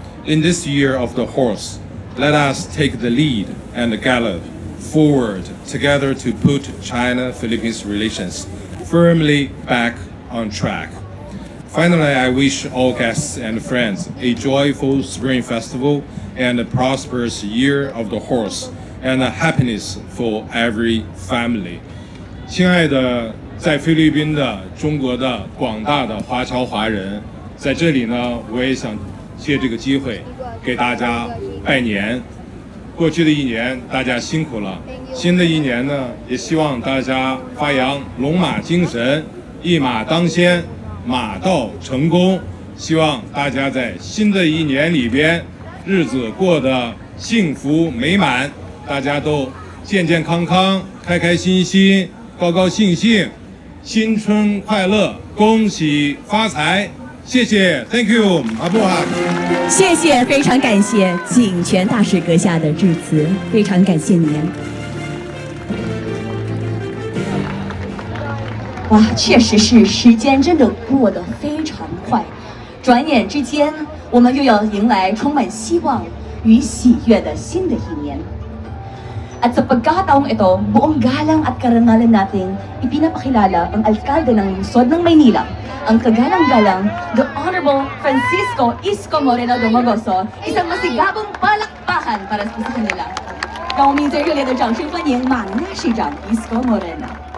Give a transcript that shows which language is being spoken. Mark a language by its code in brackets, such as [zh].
[en] In this year of the horse, let us take the lead and gallop forward together to put China-Philippines relations firmly back on track. Finally, I wish all guests and friends a joyful Spring Festival and a prosperous Year of the Horse and a happiness for every family. [zh] 亲爱的在菲律宾的中国的广大的华侨华人，在这里呢，我也想借这个机会给大家拜年。过去的一年大家辛苦了，新的一年呢，也希望大家发扬龙马精神，一马当先，马到成功。希望大家在新的一年里边，日子过得幸福美满，大家都健健康康、开开心心、高高兴兴，新春快乐，恭喜发财！谢谢 ， [en] Thank you， [zh] 阿布哈。谢谢，非常感谢景泉大使阁下的致辞，非常感谢您。哇，确实是时间真的过得非常快，转眼之间，我们又要迎来充满希望与喜悦的新的一年。 [tl] At sa pagkakataong ito, buong galang at karangalan nating ipinapakilala ang alkalde ng lungsod ng Maynila, ang kagalang-galang The Honorable Francisco Isko Moreno Domagoso, isang masigabong palakpakan para sa kanila. [zh] 让我们以最热烈的掌声欢迎马纳市长 Isko Moreno.